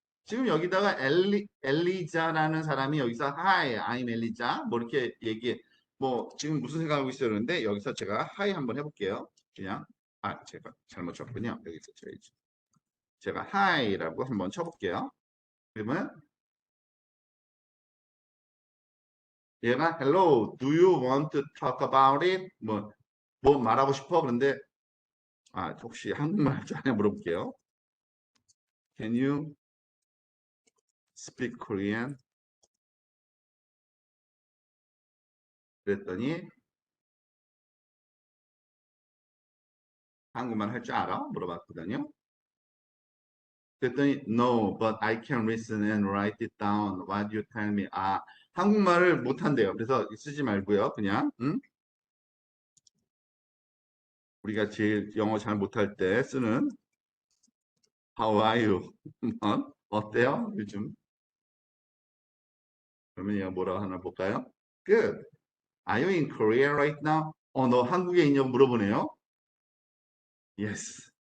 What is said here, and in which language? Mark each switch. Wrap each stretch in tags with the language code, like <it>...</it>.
<ko>지금 여기다가 엘리자라는 사람이 여기서</ko> <en>Hi, I'm</en> <ko>엘리자 뭐 이렇게 얘기해 뭐 지금 무슨 생각하고 있어요 그런데 여기서 제가 Hi 한번 해볼게요. 그냥 제가 잘못 쳤군요. 여기서 쳐야지. 제가 Hi라고 한번 쳐볼게요. 그러면 얘가</ko> <en>Hello, do you want to talk about it?</en> <ko>뭐 말하고 싶어? 그런데 혹시 한국말 할 줄 아냐 물어볼게요.</ko> <en>Can you speak Korean?</en> <ko>그랬더니 한국말 할 줄 알아? 물어봤거든요. 그랬더니</ko> <en>No, but I can listen and write it down. What you tell me?</en> <ko>한국말을 못한대요. 그래서 쓰지 말고요. 그냥 우리가 제일 영어 잘 못할 때 쓰는</ko> <en>How are you?</en> <ko>어때요? 요즘? 그러면 얘가 뭐라고 하나 볼까요?</ko> <en>Good. Are you in Korea right now?</en> <ko>너 한국에 있냐고 물어보네요.</ko> <en>Yes.</en>